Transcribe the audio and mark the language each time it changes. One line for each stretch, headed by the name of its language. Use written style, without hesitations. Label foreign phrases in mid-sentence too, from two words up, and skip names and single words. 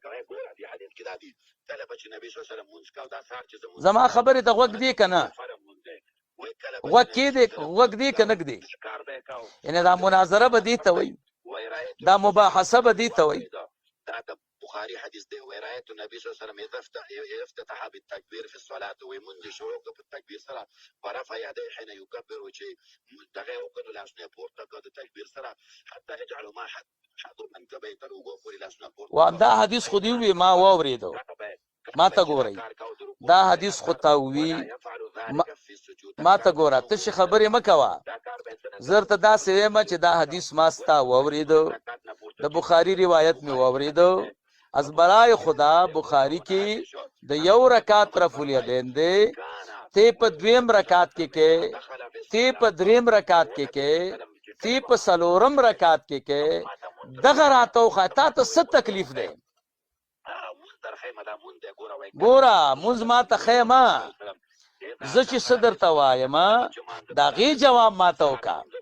Pashto: زما خبرې ته غوږ دی که نه؟ غوږ دی که نږدې؟ یعنې دا مناظره به دې ته وایي، دا مباحثه به دې ته وایي. بخاري حديث دی وی
Arabic: رایت النبي صلی الله علیه وسلم افتتح بالتكبير في الصلاه
Pashto: ومنذ شروع په تکبیر سره
Arabic: ورفع يديه حين يكبر
Pashto: چې دغه وکړو لاسونه پورته کړ د تکبیر سره
Arabic: حتى يجعل ما حد من کبه
Pashto: تر وګوري لاسونه پورته. وامدا حدیث خو دی وی ما واورېدو. ما ته ګورئ دا حدیث خو تا وی ما ته ګوره ته شي خبرې مه کوه. زر ته داسې وایم چې دا حدیث ما ستا واورېدو، د بخاري روایت مې واورېدو.
Persian: از برای خدا
Pashto: بخاری کې د یو رکعت رفع الیدین دی، تی په دویم رکعت کې کې، تی په دریم رکعت کې کې، تی په څلورم رکعت کې کې. دغه راته وښیه تا ته څه تکلیف دی؟ ګوره مونځ ما ته ښیمه، زه چې څه درته وایم د هغې جواب ما ته وکړه.